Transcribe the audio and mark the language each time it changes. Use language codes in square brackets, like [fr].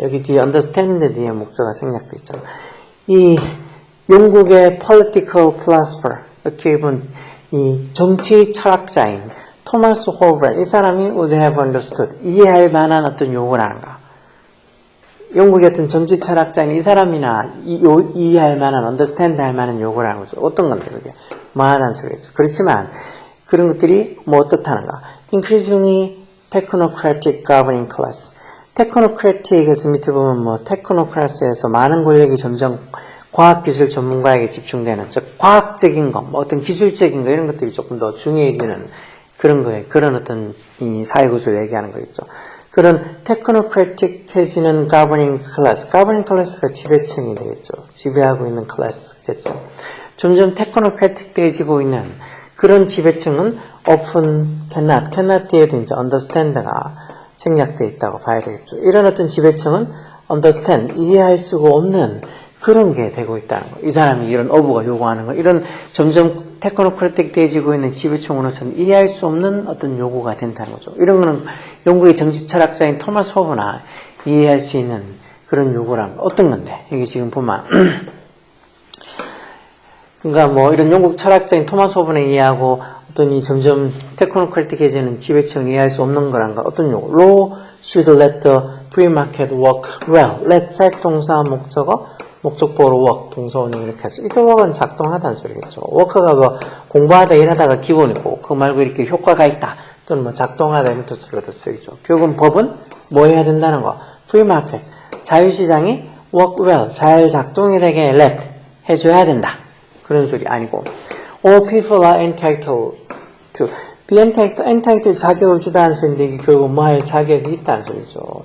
[ko] 여기 뒤에 understand 뒤에 목적어가 생략돼 있잖아. 이 영국의 political philosopher, 이렇게 보면 이 정치 철학자인 토마스 호브랜, 이 사람이 [en] would have understood, [ko] 이해할 만한 어떤 요구를 하는가? 영국의 어떤 정치 철학자인 이 사람이나 이해할 만한, understand 할 만한 요구를 하는 거죠. 어떤 건데 그게? 뭐 하는 소리겠죠. 그렇지만 그런 것들이 뭐 어떻다는가? [en] Increasingly technocratic governing class. [ko] technocratic에서 밑에 보면 뭐 technocracy에서 많은 권력이 점점 과학기술 전문가에게 집중되는, 즉 과학적인 거, 뭐 어떤 기술적인 거 이런 것들이 조금 더 중요해지는 그런 거에, 그런 어떤 이 사회구조를 얘기하는 거겠죠. 그런 테크노크래틱해지는 governing class가 지배층이 되겠죠. 지배하고 있는 클래스겠죠. 점점 테크노크래틱해지고 있는 그런 지배층은 [en] often cannot [ko] 뒤에도 이제 understand가 생략되어 있다고 봐야 되겠죠. 이런 어떤 지배층은 understand, 이해할 수가 없는 그런 게 되고 있다는 거. 이 사람이 이런 어부가 요구하는 거, 이런 점점 테크노크래틱 되어지고 있는 지배층으로서는 이해할 수 없는 어떤 요구가 된다는 거죠. 이런 거는 영국의 정치 철학자인 토마스 호브나 이해할 수 있는 그런 요구란 어떤 건데, 여기 지금 보면 그러니까 뭐 이런 영국 철학자인 토마스 호브나 이해하고 어떤 이 점점 테크노크래틱해지는 지배층을 이해할 수 없는 거란가 어떤 요구. [en] Law should let the free market work well. [ko] let set 동사 목적보로 work 동사원이 이렇게 하죠. 이때 work은 작동하다는 소리겠죠. work가 뭐 공부하다 일하다가 기본이고 그거 말고 이렇게 효과가 있다 또는 뭐 작동하다 이런 뜻으로도 쓰이죠. 결국은 법은 뭐 해야 된다는 거. free market 자유시장이 work well 잘 작동이 되게 let 해줘야 된다 그런 소리 아니고 [en] all people are entitled to be entitled [ko] 자격을 주다는 소리인데 이게 결국 뭐 할 자격이 있다는 소리죠.